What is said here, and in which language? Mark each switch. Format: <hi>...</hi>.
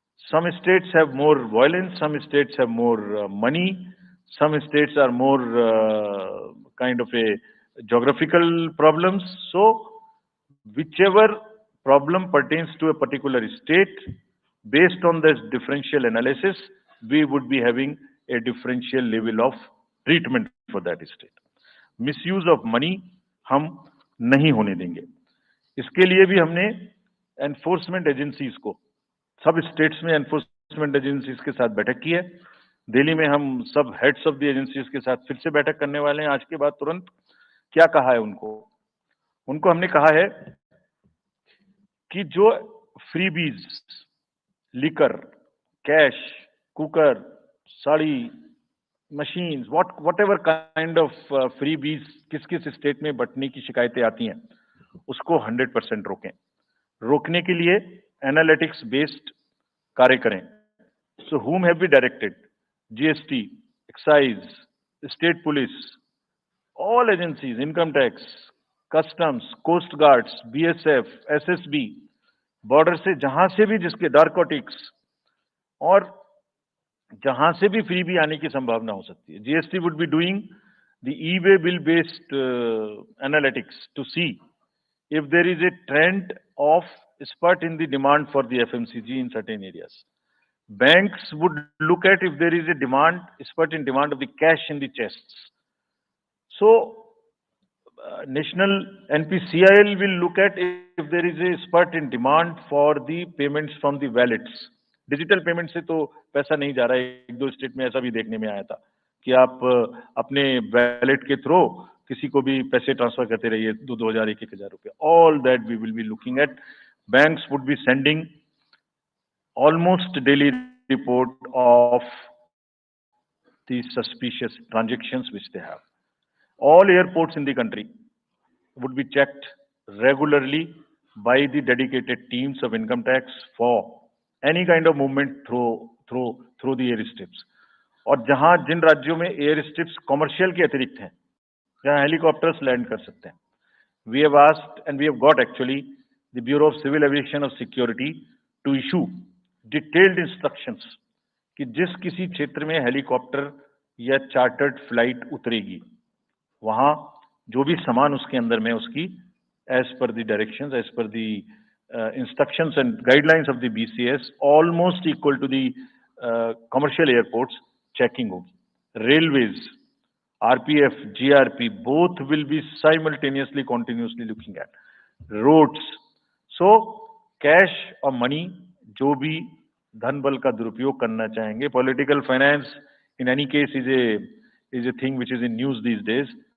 <en>Some states have more violence, some states have more money, some states are more kind of a geographical problems. So whichever problem pertains to a particular state, based on this differential analysis, we would be having a differential level of treatment for that state. Misuse of money</en> <hi>हम नहीं होने देंगे। इसके लिए भी हमने enforcement agencies को, सब स्टेट्स में एनफोर्समेंट एजेंसीज के साथ बैठक की है। दिल्ली में हम सब हेड्स ऑफ द एजेंसीज के साथ फिर से बैठक करने वाले हैं आज के बाद तुरंत। क्या कहा है उनको हमने कहा है कि जो freebies, liquor, cash, cooker, sari, machines,</hi> <en>whatever kind of freebies</en> <hi>किस किस स्टेट में बंटने की शिकायतें आती हैं, उसको 100% रोकें। रोकने के लिए एनालिटिक्स बेस्ड कार्य करें।</hi> <en>So whom have we directed?</en> <hi>GST, excise, state police,</hi> <en>all agencies,</en> <hi>income tax, customs, coast guards, BSF, SSB, border से जहां से भी जिसके नारकोटिक्स और जहां से भी फ्री भी आने की संभावना हो सकती है।</hi> <en>GST would be doing the e-way bill based analytics to see if there is a trend of spurt in the demand for the FMCG in certain areas. Banks would look at if there is a spurt in demand of the cash in the chests. So, National NPCIL will look at if there is a spurt in demand for the payments from the wallets.</en> <hi>Digital payment से तो पैसा नहीं जा रहा है। एक दो state में ऐसा भी देखने में आया था कि आप अपने वैलेट के थ्रू किसी को भी पैसे ट्रांसफर करते रहिए, 2,000, 1,000 रुपये।</hi> <en>All that we will be looking at. Banks would be sending almost daily report of the suspicious transactions which they have. All airports in the country would be checked regularly by the dedicated teams of income tax for any kind of movement through the airstrips.</en> <hi>और जहां जिन राज्यों में air strips commercial के अतिरिक्त हैं, जहां helicopters land कर सकते हैं,</hi> <en>we have asked and we have got actually the Bureau of Civil Aviation of Security to issue detailed instructions</en> <hi>कि जिस किसी क्षेत्र में हेलीकॉप्टर या चार्टर्ड फ्लाइट उतरेगी, वहां जो भी सामान उसके अंदर में उसकी</hi> <en>As per the directions, as per the instructions and guidelines of the BCS, almost equal to the commercial airports checking होगी। Railways, RPF, GRP, both will be simultaneously, continuously looking at roads.</en> <hi>So cash और money, जो भी धन बल का दुरुपयोग करना चाहेंगे, political finance</hi> <en>in any case is a thing which is in news these days.</en>